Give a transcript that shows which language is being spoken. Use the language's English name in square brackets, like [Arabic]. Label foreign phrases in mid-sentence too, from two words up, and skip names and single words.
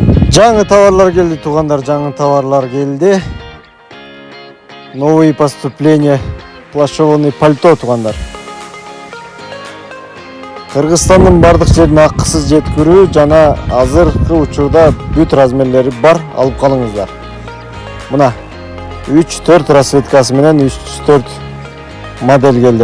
[Kyrgyz] Жаңы товарлар келди, тугандар, жаңы товарлар келди. [Russian] Новые поступления, плащевый пальто, тугандар. [Kyrgyz] Кыргызстандын бардык жерине акысыз жеткирүү жана азыркы учурда бүт размерлери бар, алып калыңыздар. Мына 3-4 расцветкасы менен 3-4 модель келди.